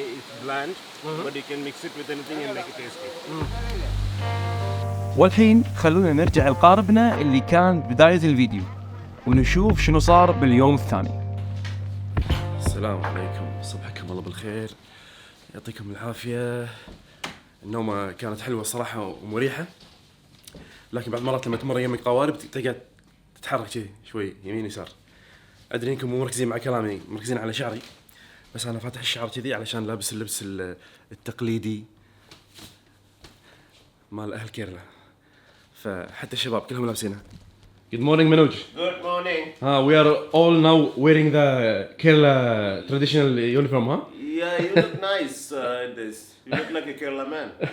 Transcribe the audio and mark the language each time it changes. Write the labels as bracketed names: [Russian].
[English] It's bland, but you can mix it with anything and make it tasty. [Arabic] والحين خلونا نرجع لقاربنا اللي كان بداية الفيديو ونشوف شنو صار باليوم الثاني. السلام عليكم، صبحكم الله بالخير، يعطيكم العافية. النومة كانت حلوة صراحة ومريحة، لكن بعض المرات لما تمر يمك قوارب تقعد تتحرك كذي شوي يمين يسار. أدري إنكم مو مركزين مع كلامي، مركزين على شعري، بس أنا فاتح الشعر كذي علشان لابس اللبس التقليدي مال أهل كيرلا، فحتى الشباب كلهم لابسينه. [English] Good morning Manoj. Good morning. We are all now wearing the Kerala traditional uniform, huh? Yeah, you look nice in this. You look like a Kerala man.